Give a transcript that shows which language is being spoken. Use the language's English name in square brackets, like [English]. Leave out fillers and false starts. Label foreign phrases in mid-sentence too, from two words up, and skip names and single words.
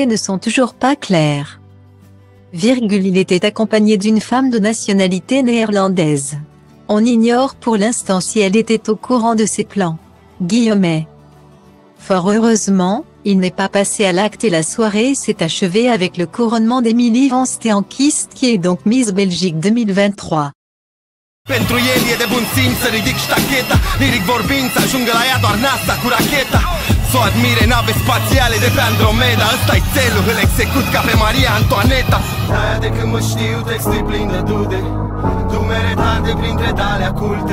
[French] ne sont toujours pas claires. Il était accompagné d'une femme de nationalité néerlandaise. On ignore pour l'instant si elle était au courant de ses plans. » Fort heureusement, il n'est pas passé à l'acte et la soirée s'est achevée avec le couronnement d'Emilie Van Steenkist qui est donc Miss Belgique 2023. [Romanian] Pentru el e de bun simț să ridic ștacheta, liric vorbind să ajungă la ea doar NASA cu racheta. S-o admire nave spațiale de pe Andromeda, ăsta-i țelul, îl execut ca pe Maria Antoaneta. De-aia de când mă știu textul plin de dude, dumere tante printre tale culte.